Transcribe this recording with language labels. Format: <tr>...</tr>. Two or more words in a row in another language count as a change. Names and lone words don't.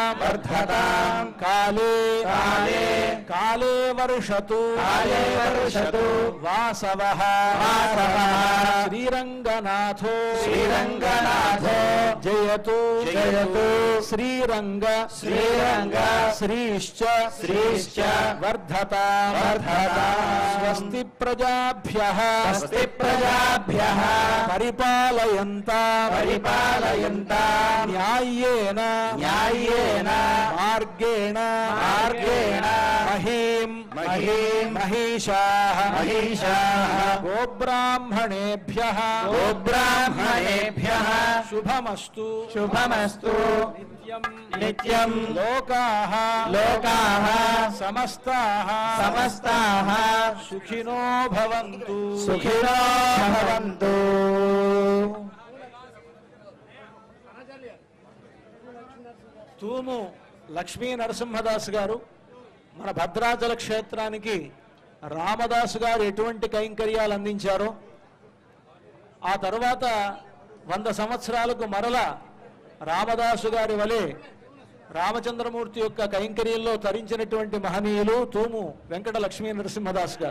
<sa>కాలే వర్షతు వాసవః శ్రీరంగనాథో జయతు శ్రీరంగ శ్రీశ్చ వర్ధత స్వస్తి ప్రజాభ్యః పరిపాలయంతా న్యాయేన మార్గేణ మహీషాః గోబ్రాహ్మణేభ్యః శుభమస్తు నిత్యం లోకాః సమస్తాః సుఖినో భవంతు.</sa> <te>తూము లక్ష్మీ నరసింహదాస్ గారు మన భద్రాచల క్షేత్రానికి రామదాసు గారు ఎటువంటి కైంకర్యాలు అందించారో ఆ తరువాత 100 సంవత్సరాలకు మరల రామదాసు గారి వలె రామచంద్రమూర్తి యొక్క కైంకర్యంలో తరించినటువంటి మహనీయులు తూము వెంకట లక్ష్మీ నరసింహదాస్ గారు.</te>